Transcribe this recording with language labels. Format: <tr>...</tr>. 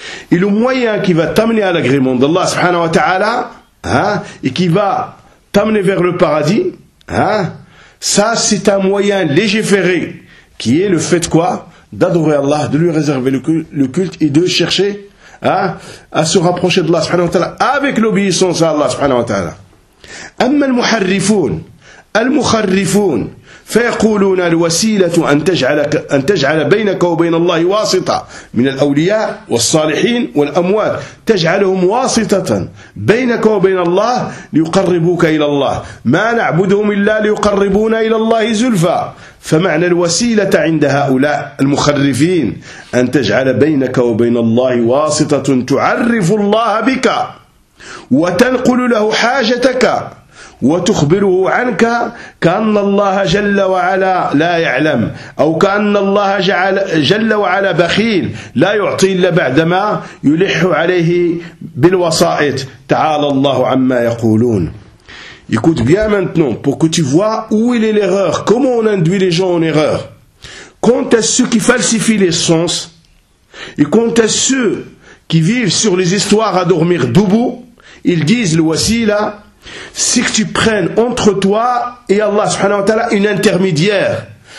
<fr>Et le moyen qui va t'amener à l'agrément d'Allah subhanahu wa ta'ala, et qui va t'amener vers le paradis, ça c'est un moyen légiféré. Qui est le fait quoi? D'adorer Allah, de lui réserver le culte et de chercher à se rapprocher d'Allah subhanahu wa ta'ala avec l'obéissance à Allah subhanahu wa ta'ala.</fr> <ar>Amma al-muharrifoun فيقولون الوسيلة أن تجعل بينك وبين الله واسطة من الأولياء والصالحين والأموات تجعلهم واسطة بينك وبين الله ليقربوك إلى الله ما نعبدهم إلا ليقربونا إلى الله زلفى فمعنى الوسيلة عند هؤلاء المخرفين أن تجعل بينك وبين الله واسطة تعرف الله بك وتنقل له حاجتك وتخبره عنك كأن الله جل وعلا لا يعلم أو كأن الله جل وعلا بخيل لا يعطي إلا بعدما يلح عليه بالوسائط تعالى الله عما يقولون.</ar> <fr>Écoute bien maintenant pour que tu vois où il est l'erreur, comment on induit les gens en erreur. Quant à ceux qui falsifient les sens et quant à ceux qui vivent sur les histoires à dormir debout, ils disent le wasila, c'est que tu prennes entre toi et Allah subhanahu wa ta'ala une intermédiaire</fr>